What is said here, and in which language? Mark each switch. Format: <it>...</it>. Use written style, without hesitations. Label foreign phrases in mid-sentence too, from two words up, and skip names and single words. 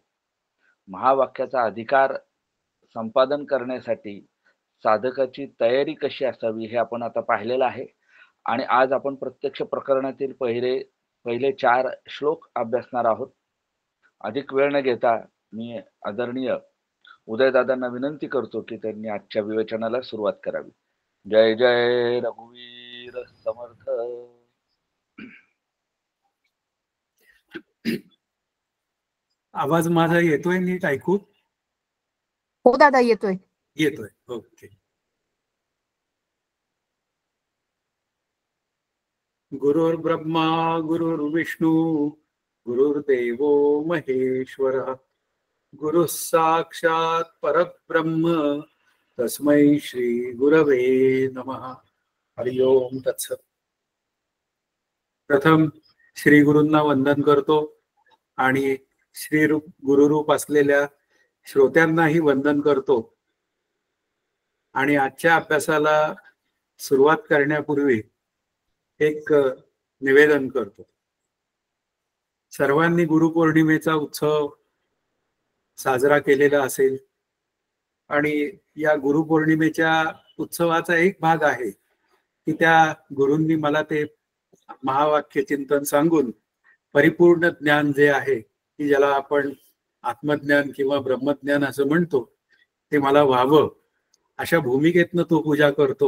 <mr>महावाक्याचा अधिकार संपादन करण्यासाठी साधकाची तयारी कशी असावी हे आपण आता पाहिलेलं आहे. आणि आज आपण प्रत्यक्ष प्रकरणातील पहिले 4 श्लोक अभ्यासणार आहोत. अधिक वेळ न घेता मी आदरणीय उदयदादांना विनंती करतो की त्यांनी आजच्या विवेचनाला सुरुवात करावी. जय जय रघुवीर समर्थ. आवाज माझा येतोय नीट ऐकू? हो दादा, येतोय. ओके.</mr> <sa>गुरुर्ब्रह्मा गुरुर्विष्णू गुरुर्देवो महेश्वरः, गुरुः साक्षात् परब्रह्म तस्मै श्री गुरवे नमः. हरि ओम तत्सत.</sa> <mr>प्रथम श्री गुरूंना वंदन करतो आणि श्री गुरुरूप असलेल्या श्रोत्यांनाही वंदन करतो. आणि आजच्या अभ्यासाला सुरुवात करण्यापूर्वी एक निवेदन करतो. सर्वांनी गुरुपौर्णिमेचा उत्सव साजरा केलेला असेल आणि या गुरुपौर्णिमेच्या उत्सवाचा एक भाग आहे की त्या गुरूंनी मला ते महावाक्य चिंतन सांगून परिपूर्ण ज्ञान जे आहे की ज्याला आपण आत्मज्ञान किंवा ब्रह्मज्ञान असं म्हणतो ते मला व्हावं अशा भूमिकेतनं तो पूजा करतो.</mr>